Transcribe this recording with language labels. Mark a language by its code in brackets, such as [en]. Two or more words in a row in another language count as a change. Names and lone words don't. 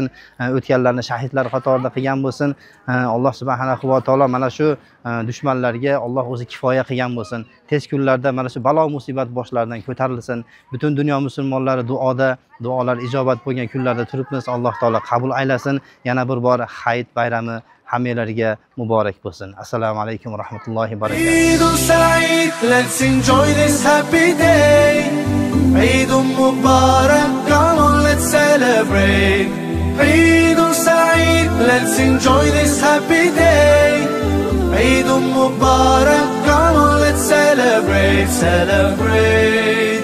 [uz] O'tganlarni shahidlar qatorida qilgan bo'lsin. Alloh [ar] سبحانه وتعالى [uz] mana shu dushmanlarga Alloh o'zi kifoya qilgan bo'lsin. Tez kunlarda mana shu balo musibat boshlaridan ko'tarilsin. Butun dunyo musulmonlari duoda, duolar ijobat bo'lgan kunlarda turibmiz. Alloh taolo qabul aylasin. Yana bir bor Hayit bayrami hammalarga muborak bo'lsin. [ar] السلام عليكم ورحمة الله وبركاته. عيد السعيد, [en] let's enjoy this happy day. [ar] عيد المبارك, [en] come on, let's celebrate. [ar] عيد السعيد, [en] let's enjoy this happy day. [ar] عيد المبارك, [en] come on, let's celebrate, celebrate.